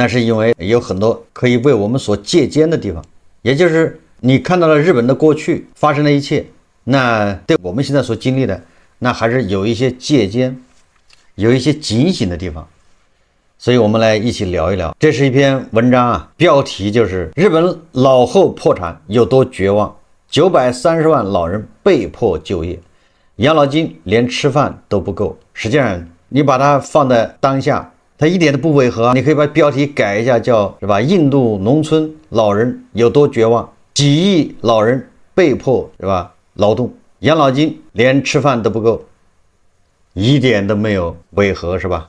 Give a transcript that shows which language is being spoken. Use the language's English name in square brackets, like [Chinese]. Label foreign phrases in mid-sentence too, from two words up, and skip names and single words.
[Chinese] 那是因為有很多可以為我們所借鑑的地方，也就是你看到了日本的過去發生的一切，那對我們現在所經歷的，那還是有一些借鑑，有一些警醒的地方。所以我們來一起聊一聊。這是一篇文章啊，標題就是日本老後破產有多絕望，930萬老人被迫就業，養老金連吃飯都不夠。實際上你把它放在當下，它一點都不違和。你可以把標題改一下，叫是吧？印度農村老人有多絕望，幾億老人被迫是吧勞動，養老金連吃飯都不夠，一點都沒有違和，是吧？